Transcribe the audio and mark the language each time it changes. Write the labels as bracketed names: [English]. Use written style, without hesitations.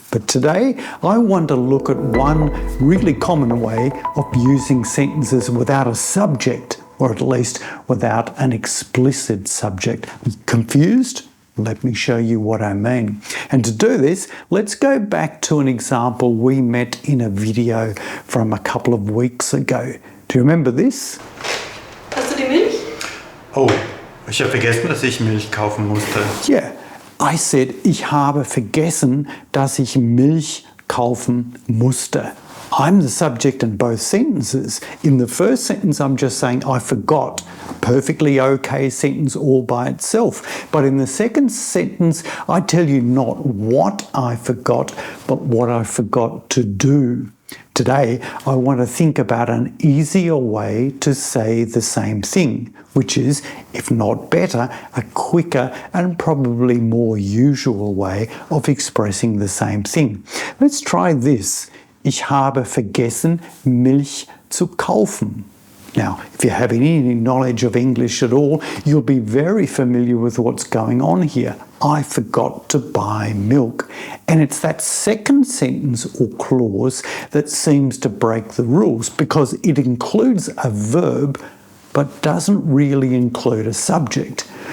[English] But today, I want to look at one really common way of using sentences without a subject, or at least without an explicit subject. Confused? Let me show you what I mean. And to do this, let's go back to an example we met in a video from a couple of weeks ago. Do you remember this? [German] Hast du die Milch? Oh, ich habe vergessen, dass ich Milch kaufen musste. [English] Yeah, I said, [German] ich habe vergessen, dass ich Milch kaufen musste. [English] I'm the subject in both sentences. In the first sentence, I'm just saying I forgot. Perfectly okay sentence all by itself. But in the second sentence, I tell you not what I forgot, but what I forgot to do. Today, I want to think about an easier way to say the same thing, which is, if not better, a quicker and probably more usual way of expressing the same thing. Let's try this. [German] Ich habe vergessen, Milch zu kaufen. [English] Now, if you have any knowledge of English at all, you'll be very familiar with what's going on here. I forgot to buy milk. And it's that second sentence or clause that seems to break the rules because it includes a verb but doesn't really include a subject.